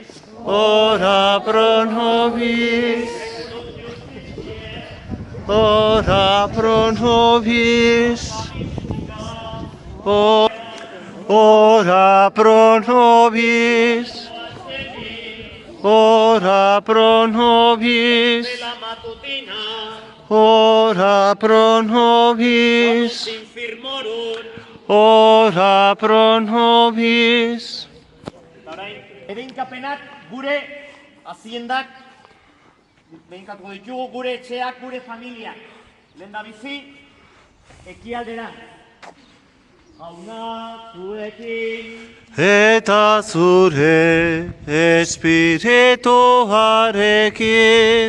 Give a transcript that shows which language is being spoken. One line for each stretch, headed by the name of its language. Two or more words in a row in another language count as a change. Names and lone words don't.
Latin: ora pro nobis, ora pro nobis, ora pro nobis, ora pro nobis, la matutina, ora pro nobis, infirmorum, ora pro nobis,
Basque: Bedeinkapenak gure haziendak, bedeinkatuko ditugu gure etxeak, gure familiak. Lehendabizi, ekialdera. Jauna zuekin, eta zure espirituarekin.